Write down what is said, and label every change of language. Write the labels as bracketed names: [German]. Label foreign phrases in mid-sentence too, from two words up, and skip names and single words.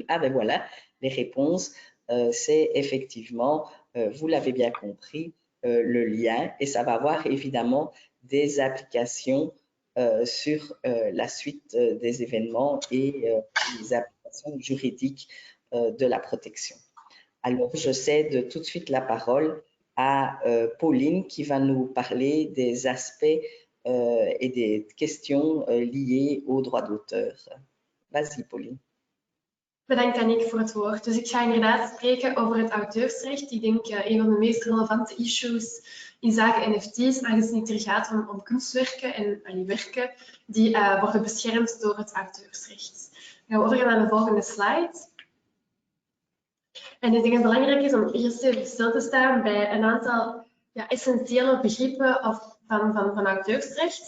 [French] Ah ben voilà, les réponses, c'est effectivement, vous l'avez bien compris, le lien, et ça va avoir évidemment des applications sur la suite des événements et les applications juridiques de la protection. Alors, je cède tout de suite la parole à Pauline qui va nous parler des aspects et des questions liées au droit d'auteur. Vas-y, Pauline. [Dutch] Bedankt Annick voor het woord. Dus ik ga inderdaad spreken over het auteursrecht. Ik denk een van de meest relevante issues in zaken NFT's, aangezien het er gaat om kunstwerken en werken die worden beschermd door het auteursrecht. Dan gaan we overgaan naar de volgende slide. En ik denk dat het belangrijk is om eerst even stil te staan bij een aantal essentiële begrippen van auteursrecht.